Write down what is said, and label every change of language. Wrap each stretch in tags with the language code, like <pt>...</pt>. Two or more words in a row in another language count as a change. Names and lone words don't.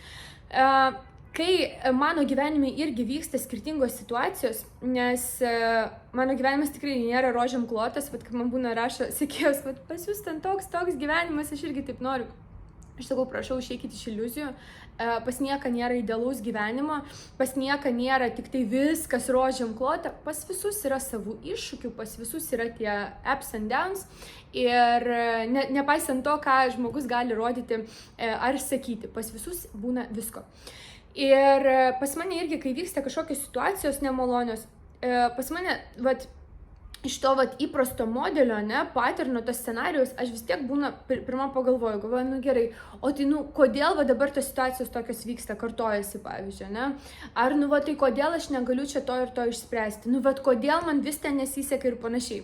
<lt>Kai mano gyvenime irgi vyksta skirtingos situacijos, nes mano gyvenimas tikrai nėra rožėm klotas, kai man būna rašo sekėjos, pas jūs ten toks gyvenimas, aš irgi taip noriu. Aš sakau, prašau, išeikite iš iliuzijų, pas nieką nėra idealaus gyvenimo, pas nieką nėra tik tai viskas rožėm klota, pas visus yra savų iššūkių, pas visus yra tie</lt> <en>ups and downs</en> <lt>ir nepaisant to, ką žmogus gali rodyti ar sakyti, pas visus būna visko. Ir pas mane irgi, kai vyksta kažkokios situacijos nemalonios, pas mane, iš to įprasto modelio, paterno, tos scenarijos, aš vis tiek pirmą pagalvoju, gerai, o tai, kodėl dabar tos situacijos tokios vyksta, kartojasi, pavyzdžiui, ar, tai kodėl aš negaliu čia to ir to išspręsti, kodėl man vis ten nesiseka ir panašiai.</lt>